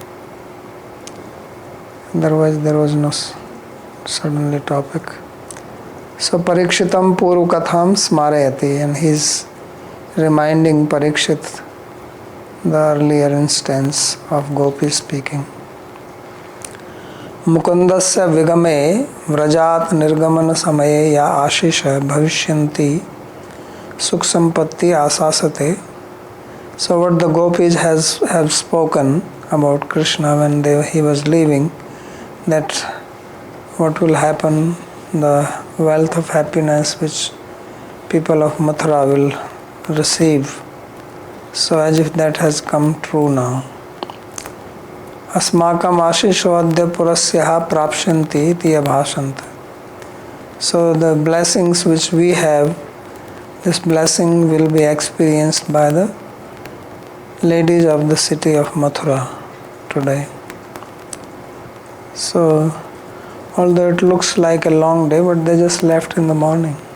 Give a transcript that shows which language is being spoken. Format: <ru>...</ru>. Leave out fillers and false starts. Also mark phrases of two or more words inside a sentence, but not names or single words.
<en>Otherwise there was no suddenly topic.</en> <sa>So Parikshitam Puru Katham Smarayati,</sa> <en>and he's reminding Parikshit the earlier instance of Gopi speaking.</en> <sa>Mukundasya vigame vrajat nirgamana samaye ya ashisha bhavishyanti sukh sampatti asasate.</sa> <en>So what the gopis have spoken about Krishna when he was leaving, that what will happen, the wealth of happiness which people of Mathura will receive. So as if that has come true now.</en> <sa>Asmakam ashisho adya purasyaha prapshanti iti abhashanta.</sa> <en>So the blessings which we have, this blessing will be experienced by the ladies of the city of Mathura today. So although it looks like a long day, but they just left in the morning.</en>